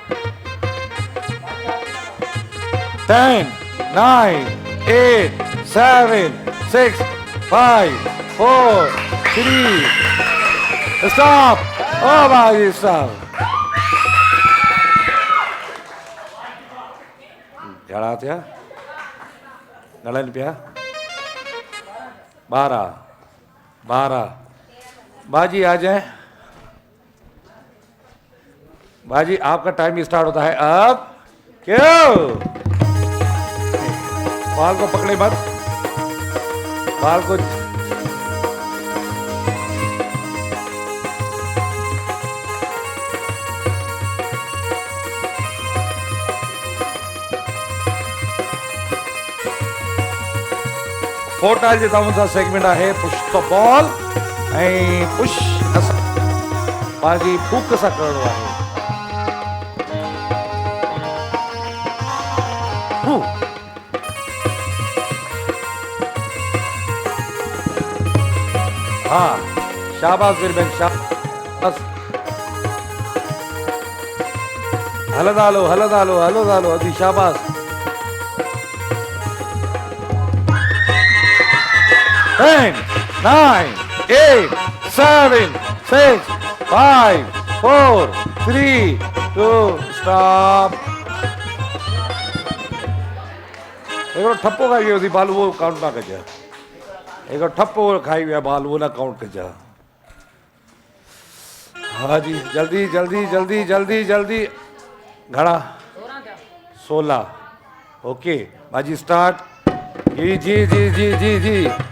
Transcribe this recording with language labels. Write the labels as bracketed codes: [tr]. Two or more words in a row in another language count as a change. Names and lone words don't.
[en] 10 9 8 7 6 5 4 3 स्टॉप। [sd] ओ भाई साहब घणा थिया? घणनि पिया? 12 बाजी आ जाए। [ur] باجی آپ کا ٹائم اسٹارٹ ہوتا ہے اب. کیوں؟ بال کو پکڑے مت، بال کو. [sd] फोटाइल जे तव्हां सेगमेंट है [en] push the ball [sd] ऐं पुश बाजी फूक सां करणो आहे। [ur] ہاں شاباش میری بہن, شاباش. [sd] हलंदा हलो हलंदा हलो हलंदा हलो अदी शाबाश। [en] 10 9 8 7 6 5 4 3 2 स्टॉप। [sd] एक ठप्पो खाई वियो बाल, वो काउंट ना कजा। एक ठप्पो खाई विया बाल, वो ना काउंट कजा। [ur] ہاں جی جلدی جلدی جلدی جلدی جلدی. گھڑا 16۔ اوکے باجی اسٹارٹ. جی جی جی جی جی جی.